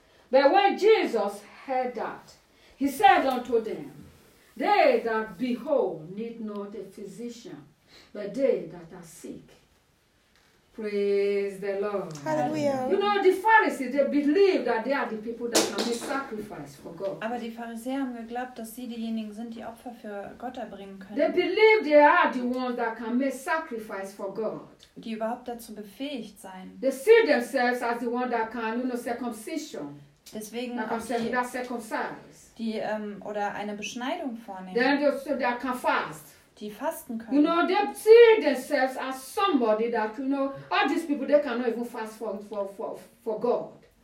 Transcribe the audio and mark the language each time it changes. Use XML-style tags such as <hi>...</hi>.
<en>But when Jesus heard that, he said unto them, they that be whole need not a physician, but they that are sick. Praise the Lord. Hallelujah. You know, the Pharisees, they believe that they are the people that can be sacrificed for God.</en> <de>Aber die Pharisäer haben geglaubt, dass sie diejenigen sind, die Opfer für Gott erbringen können.</de> <en>They believe they are the ones that can make sacrifice for God.</en> <de>Die überhaupt dazu befähigt sein.</de> <en>They see themselves as the one that can, you know, circumcision.</en> <de>Deswegen oder eine Beschneidung vornehmen.</de> <en>They can fast.</en> <de>Die fasten können.</de> <en>You know, they see themselves as somebody that, you know, all these people, they cannot even fast for God.</en>